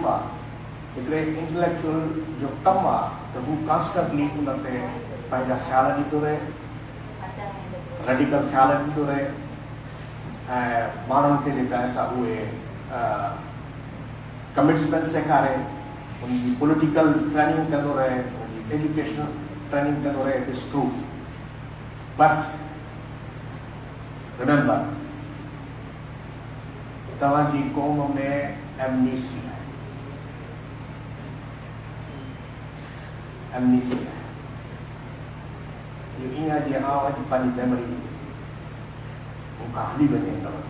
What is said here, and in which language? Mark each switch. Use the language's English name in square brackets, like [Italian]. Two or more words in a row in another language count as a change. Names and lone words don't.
[Sindhi] आहे, हिकिड़े इंटेलेक्चुअल जो कमु आहे त हू कॉन्स्टेंटली उन ते पंहिंजा ख़्याल ॾींदो रहे, रेडिकल ख़्याल ॾींदो रहे, ऐं माण्हुनि खे जेका आहे सा उहे कमिटमेंट सेखारे, उनजी [English] political training [Sindhi] कंदो रहे, उनजी [English] educational training [Sindhi] कंदो रहे. [English] It is true, but remember [Sindhi] तव्हांजी क़ौम में एमनीसी आहे. एमनीसी आहे. इहो ईअं आहे जीअं आउं अॼु पंहिंजी मेमोरी मूंखां हली वञे न वञे.